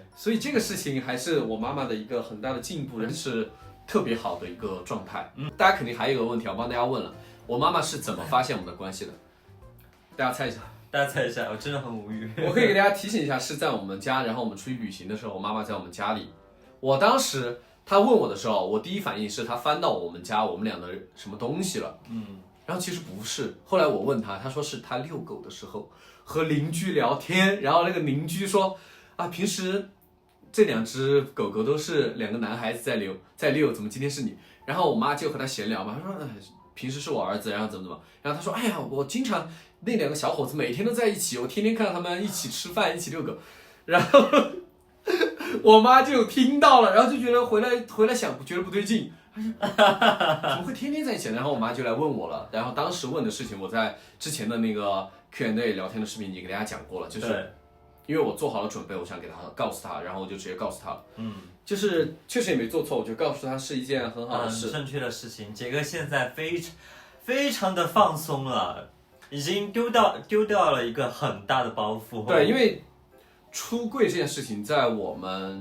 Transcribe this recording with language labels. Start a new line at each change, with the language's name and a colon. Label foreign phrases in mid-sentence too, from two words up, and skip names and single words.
Chinese: 所以這個事情還是我媽媽的一個很大的進步，是特別好的一個狀態。大家肯定還有一個問題，我幫大家問了，我媽媽是怎麼發現我們的關係的？大家猜一下。大家猜一下，我真的很無語。我可以給大家提醒一下，是在我們家，然後我們出去旅行的時候，我媽媽在我們家裡，我當時。他問我的時候，我第一反應是他翻到我們家我們倆的什麼東西了，然後其實不是。後來我問他，他說是他遛狗的時候和鄰居聊天，然後那個鄰居說啊，平時這2隻狗狗都是2個男孩子在遛，怎麼今天是你？然後我媽就和他閒聊嘛，他說平時是我兒子，然後怎麼，然後他說哎呀，我經常那2個小伙子每天都在一起，我天天看到他們一起吃飯，一起遛狗，然後。我媽就聽到了，然後就覺得回來想，覺得不對勁，怎麼會天天在一起？然後我媽就來問我了，然後當時問的事情，我在之前的那個 Q&A 聊天的視頻已經給大家講過了，就是因為我做好了準備，我想給她告訴她，然後我就直接告訴她了，就是確實也沒做錯，我就告訴她是一件很好的事，正確的事情。傑哥現在非常的放鬆了，已經丟掉了一個很大的包袱。對，因為。出櫃這件事情，在我們